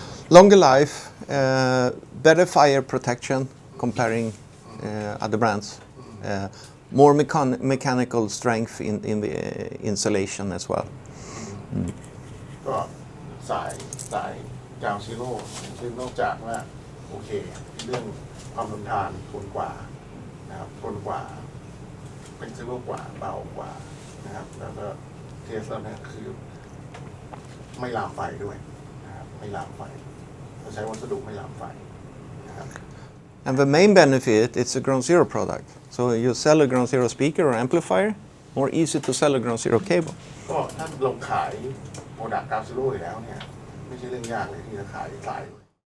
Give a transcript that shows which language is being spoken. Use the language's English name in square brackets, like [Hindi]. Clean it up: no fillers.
[English] Longer life, better fire protection comparing other brands, more mechanical strength in the insulation as well. [Thai] ก็สายGround Zero ซึ่งนอกจากว่าโอเคเรื่องความทนทานทนกว่านะครับทนกว่าเป็นซิโร่กว่าเบากว่านะครับแล้วก็เทสแล้วเนี่ยคือไม่ลามไฟด้วยนะครับไม่ลามไฟเราใช้วัสดุไม่ลามไฟนะครับ [English] And the main benefit, it's a Ground Zero product. So you sell a Ground Zero speaker or amplifier, more easy to sell a Ground Zero cable. [Thai] ก็ถ้าลงขายโปรดักต์Ground Zeroอยู่แล้วเนี่ยไม่ใช่เรื่องยากเลยที่จะขายสาย